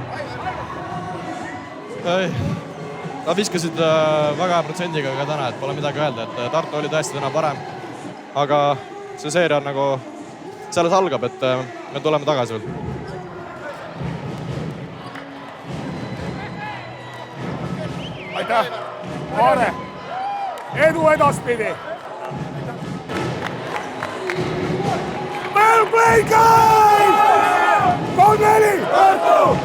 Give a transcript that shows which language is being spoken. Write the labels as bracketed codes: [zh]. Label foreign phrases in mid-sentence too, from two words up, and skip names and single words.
[et] Nad viskasid väga hea protsendiga ka täna, et pole midagi öelda, et Tartu oli tõesti täna parem. Aga see seeria on nagu selles algab, et me tuleme tagasi veel. Aitäh! Vaare! Edu edaspidi! [en] Well played, guys! 3-4! Tartu!